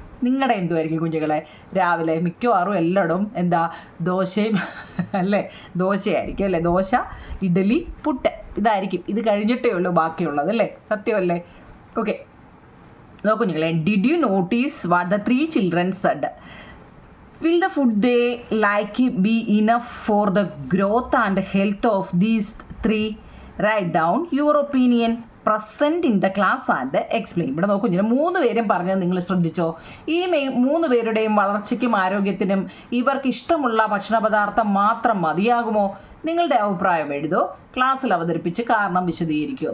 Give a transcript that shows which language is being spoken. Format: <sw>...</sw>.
<ml>നിങ്ങളുടെ എന്തുമായിരിക്കും കുഞ്ഞുങ്ങളെ? രാവിലെ മിക്കവാറും എല്ലായിടും എന്താ, ദോശയും അല്ലേ, ദോശയായിരിക്കും അല്ലേ, ദോശ, ഇഡലി, പുട്ട്, ഇതായിരിക്കും. ഇത് കഴിഞ്ഞിട്ടേ ഉള്ളൂ ബാക്കിയുള്ളത് അല്ലേ, സത്യമല്ലേ? ഓക്കെ, നോക്കൂ കുഞ്ഞുങ്ങളെ,</ml> <en>Did you notice what the 3 children said? Will the food they like be enough for the growth and health of these 3? Write down your opinion present in the class and explain.</en> <ml>ഇവിടെ നോക്കൂ, 3 പേരും പറഞ്ഞത് നിങ്ങൾ ശ്രദ്ധിച്ചോ? ഈ 3 പേരുടെയും വളർച്ചയ്ക്കും ആരോഗ്യത്തിനും ഇവർക്ക് ഇഷ്ടമുള്ള ഭക്ഷണ പദാർത്ഥം മാത്രം മതിയാകുമോ? നിങ്ങളുടെ അഭിപ്രായം എഴുതോ, ക്ലാസ്സിൽ അവതരിപ്പിച്ച് കാരണം വിശദീകരിക്കുമോ.</ml>